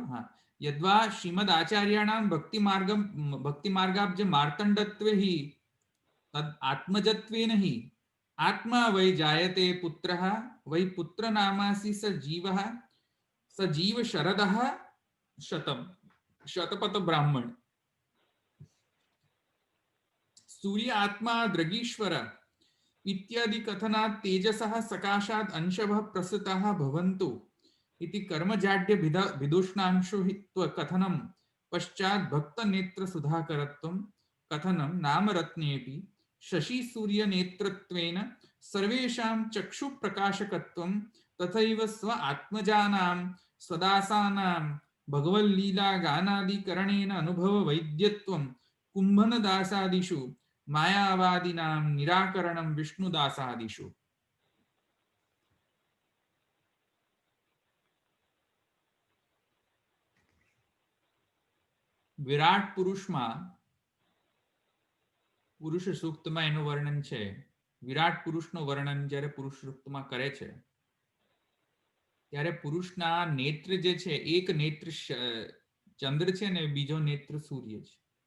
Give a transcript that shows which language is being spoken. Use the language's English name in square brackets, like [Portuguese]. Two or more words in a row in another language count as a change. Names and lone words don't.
[Sanskrit] હા, યદ્વા શ્રીમદ આચાર્યાણામ ભક્તિ માર્ગાબ્જ માર્તંડત્વે હિ તદ આત્મજત્વેન હિ આત્મા વૈ જાયતે પુત્રઃ વૈ પુત્ર નામાસી સ જીવ શરદઃ શતપથ બ્રાહ્મણ. सूर्य आत्मा द्रगीश्वर इत्यादि कथनात् तेजसः सकाशात् अंशभः प्रसृतः भवन्तु इति कर्मजाड्य विदुष्णांशुहित्व कथनं पश्चात् भक्त नेत्र सुधाकरत्वं कथनं नामरत्नेऽपि शशि सूर्य नेत्रत्वेन सर्वेषां चक्षु प्रकाशकत्वं तथैव स्व आत्मजानां स्वदासानां भगवल्लीला गानादिकरणेन अनुभव वैद्यत्वं कुंभन दासादिषु मायावादिनां निराकरणं विष्णुदासादिषु. [Gujarati] વિરાટ પુરુષમાં પુરુષ સૂક્તમાં એનું વર્ણન છે. વિરાટ પુરુષનું વર્ણન જ્યારે પુરુષ સૂક્તમાં કરે છે ત્યારે પુરુષના નેત્ર જે છે, એક નેત્ર ચંદ્ર છે ને બીજો નેત્ર સૂર્ય છે.